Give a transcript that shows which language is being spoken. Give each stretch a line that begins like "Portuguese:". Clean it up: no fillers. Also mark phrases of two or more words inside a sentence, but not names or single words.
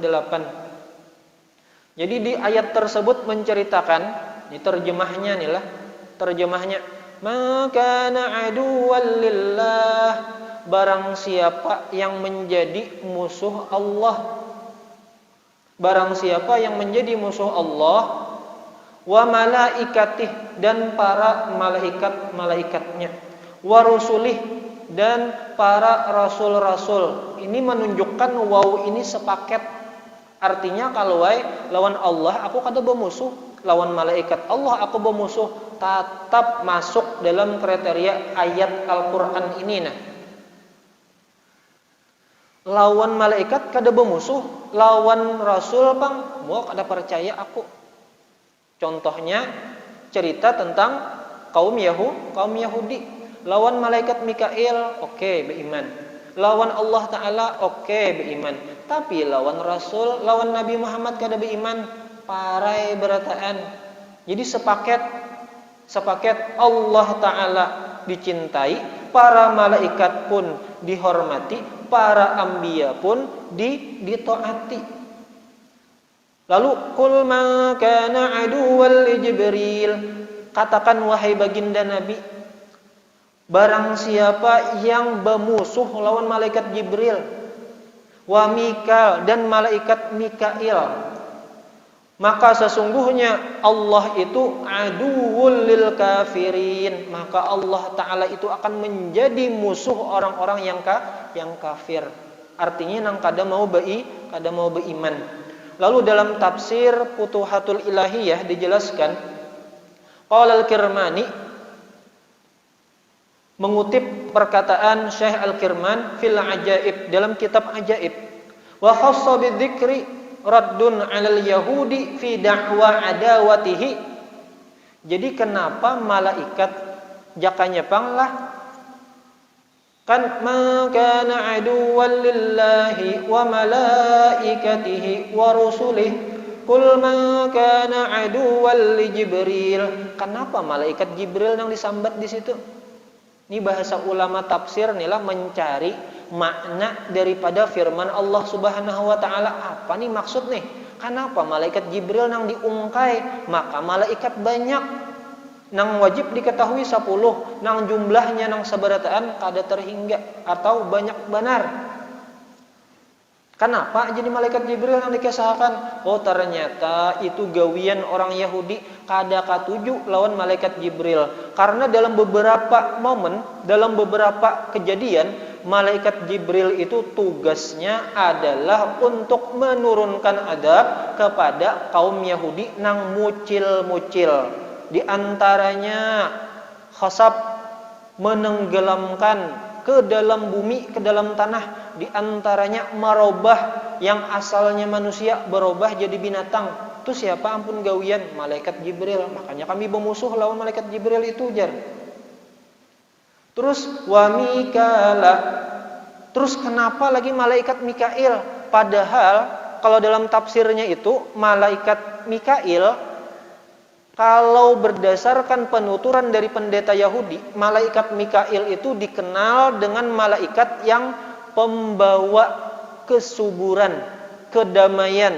Indonesian: Jadi di ayat tersebut menceritakan, ini terjemahnya nih lah, terjemahnya, maka
Arabic: عدوا لله,
Indonesian: barang siapa yang menjadi musuh Allah, barang siapa yang menjadi musuh Allah,
Arabic: وملائكته,
Indonesian: dan para malaikat-malaikatnya,
Arabic: ورسله,
Indonesian: dan para rasul-rasul.
Banjar: Ini menunjukkan waw ini sepaket. Artinya kalau lawan Allah aku kada bermusuh, lawan malaikat Allah aku bermusuh, tetap masuk dalam kriteria ayat Al-Qur'an ini nah. Lawan malaikat kada bermusuh, lawan rasul bang mau kada percaya aku.
Indonesian: Contohnya cerita tentang kaum Yahudi.
Banjar: Lawan malaikat Mikail oke, beriman. Lawan Allah Ta'ala oke, beriman. Tapi lawan Rasul, lawan Nabi Muhammad kada beriman, parai berataan.
Indonesian: Jadi sepaket Allah Ta'ala dicintai, para malaikat pun dihormati, para anbiya pun ditaati.
Arabic: Lalu قل ما كان عدوا لجبريل,
Indonesian: katakan wahai baginda Nabi, barang siapa yang bermusuh lawan malaikat Jibril,
Arabic: وميكال,
Indonesian: dan malaikat Mikail, maka sesungguhnya Allah itu
Arabic: عدو للكافرين,
Indonesian: maka Allah Ta'ala itu akan menjadi musuh orang-orang yang kafir.
Banjar: Artinya nang kada mau beriman.
Indonesian: Lalu dalam tafsir Futuhatul Ilahiyah dijelaskan,
Arabic: قال الكرماني,
Indonesian: mengutip perkataan Syekh Al-Kirman
Arabic: في العجائب,
Indonesian: dalam kitab Ajaib,
Arabic: وخص بذكر رد على اليهود في دعوى عداوته.
Indonesian: Jadi kenapa malaikat jakanya panglah kan
Arabic: ما كان عدوا لله وملائكته ورسله قل ما كان عدوا لجبريل.
Indonesian: Kenapa malaikat Jibril yang disambat di situ? Ini bahasa ulama tafsir inilah mencari makna daripada firman Allah
Arabic: سبحانه وتعالى.
Indonesian: Apa nih maksud nih?
Banjar: Kenapa malaikat Jibril nang diungkai? Maka malaikat banyak nang wajib diketahui 10, nang jumlahnya nang sabarataan kada terhingga atau banyak benar.
Indonesian: Kenapa jadi malaikat Jibril yang dikisahkan?
Banjar: Oh ternyata itu gawian orang Yahudi kada katuju lawan malaikat Jibril.
Indonesian: Karena dalam beberapa momen, dalam beberapa kejadian, malaikat Jibril itu tugasnya adalah untuk menurunkan adab kepada kaum Yahudi nang mucil-mucil. Di antaranya khasab, menenggelamkan ke dalam bumi, ke dalam tanah. Di antaranya marobah, yang asalnya manusia berubah jadi binatang.
Banjar: Itu siapa ampun gawian? Malaikat Jibril. Makanya kami bermusuh lawan malaikat Jibril itu jar.
Arabic: Terus وميكال.
Indonesian: Terus kenapa lagi malaikat Mikail? Padahal kalau dalam tafsirnya itu malaikat Mikail, kalau berdasarkan penuturan dari pendeta Yahudi, malaikat Mikail itu dikenal dengan malaikat yang pembawa kesuburan, kedamaian.